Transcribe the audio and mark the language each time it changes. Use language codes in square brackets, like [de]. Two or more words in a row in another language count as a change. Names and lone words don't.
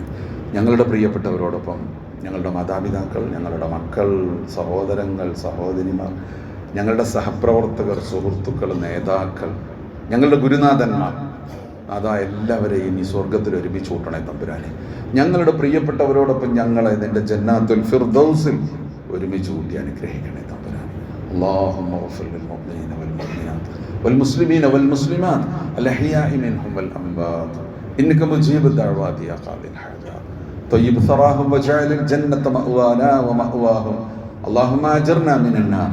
[ml] ഞങ്ങളുടെ പ്രിയപ്പെട്ടവരോടൊപ്പം ഞങ്ങളുടെ മാതാപിതാക്കൾ, ഞങ്ങളുടെ മക്കൾ, സഹോദരങ്ങൾ, സഹോദരിമാർ, ഞങ്ങളുടെ സഹപ്രവർത്തകർ, സുഹൃത്തുക്കൾ, നേതാക്കൾ, ഞങ്ങളുടെ ഗുരുനാഥന്മാർ, അതാ എല്ലാവരെയും ഈ സ്വർഗത്തിൽ ഒരുമിച്ച് കൂട്ടണേ തമ്പുരാനെ. ഞങ്ങളുടെ പ്രിയപ്പെട്ടവരോടൊപ്പം ഞങ്ങളെ നിന്റെ ജന്നാത്തുൽ ഫിർദൗസിൽ ഒരുമിച്ച് കൂട്ടി അനുഗ്രഹിക്കണേ തമ്പുരാനെ. [ar] اللهم اغفر للمؤمنين والمؤمنات والمسلمين والمسلمات الأحياء منهم والأموات إنك مجيب الدعوات يا قاضي الحاجات. طيب ثراهم وجعل الجنة مأوانا ومأواهم. اللهم أجرنا من النار.